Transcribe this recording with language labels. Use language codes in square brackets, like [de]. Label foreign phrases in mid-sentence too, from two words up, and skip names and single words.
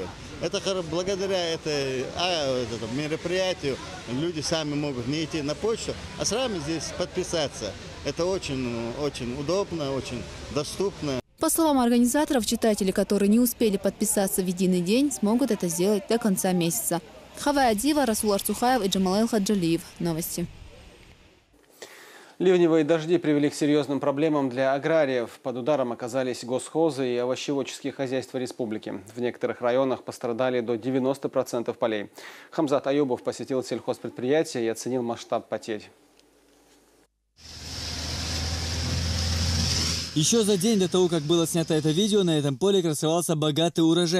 [ru] Это благодаря этому мероприятию люди сами могут не идти на почту, а сами здесь подписаться. Это очень удобно, очень доступно. По словам организаторов, читатели, которые не успели подписаться в единый день, смогут это сделать до конца месяца. Хавай Адива, Расул Арцухаев и Джамалайл Хаджалиев. Новости. Ливневые дожди привели к серьезным проблемам для аграриев. Под ударом оказались госхозы и овощеводческие хозяйства республики. В некоторых районах пострадали до 90% полей. Хамзат Аюбов посетил сельхозпредприятие и оценил масштаб потерь. Еще за день до того, как было снято это видео, на этом поле красовался богатый урожай.